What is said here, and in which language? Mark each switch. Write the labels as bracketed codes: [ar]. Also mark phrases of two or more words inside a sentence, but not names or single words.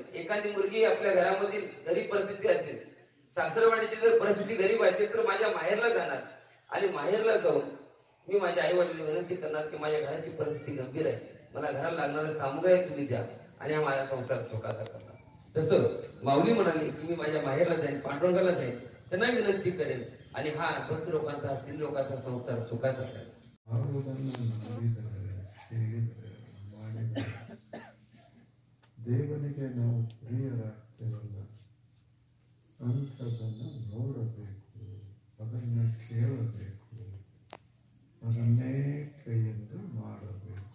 [mr] एखादी मुलगी आपल्या घरामध्ये गरीब परिस्थिती असेल, सासरवाडीची जर परिस्थिती गरीब असेल, तर माझ्या माहेरला जाणार आणि माहेरला जाऊन मी माझ्या आई वडिलांना विनंती करणार की माझ्या घराची परिस्थिती गंभीर आहे, मला घराला लागणारं सामुदाय तुम्ही द्या आणि हा माझा संसार सुखाचा करणार. तसं माऊली म्हणाली की मी माझ्या माहेरला जाईन, पांडुरंगाला जाईन, त्यांना विनंती करेन आणि हा 20 लोकांचा 3 लोकांचा संसार सुखाचा करेल. [kn] ದೇವನಿಗೆ ನಾವು ಪ್ರಿಯರಾಗ್ತೇವಲ್ಲ ಅಂಥದನ್ನು ನೋಡಬೇಕು, ಅದನ್ನು ಕೇಳಬೇಕು, ಅದನ್ನೇ ಕೈಯಿಂದ ಮಾಡಬೇಕು.